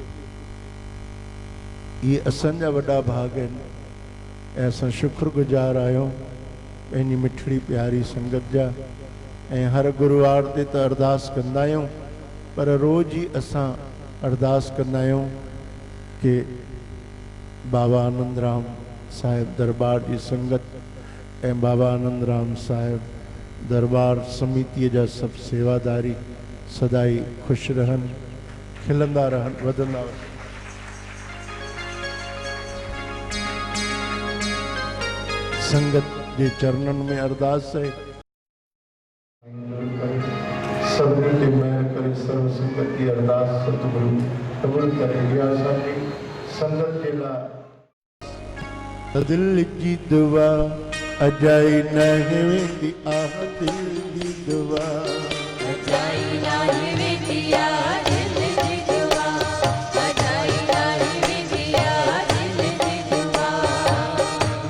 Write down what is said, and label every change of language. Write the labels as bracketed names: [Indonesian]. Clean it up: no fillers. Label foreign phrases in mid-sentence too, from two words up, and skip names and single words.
[Sindhi] ये असांजा वॾा भाग आहिनि ऐं असां शुक्रगुज़ार आहियूं पंहिंजी मिठड़ी प्यारी संगत जा। ऐं हर गुरुवार ते त अरदास कंदा आहियूं, पर रोज़ ई असां अरदास कंदा आहियूं कि बाबा आनंद राम साहिब दरबार जी संगत ऐं बाबा आनंद राम साहिब दरबार समिति जा सब सेवादारी सदाई खुश रहन, खिलंदा रहन, वधंदा रहन। [Hindi] संगत के चरणन में अरदास है सभी के मेहर करे सर्व संगत की अरदास सतगुरु कबूल करे। [Sindhi] असांजी संगत के ला दिल की दुआ अजाई नहीं वेंदी आह दिल की दुआ अजाई नहीं वेंदी आह दिल की दुआ अजाई नहीं वेंदी आह दिल की दुआ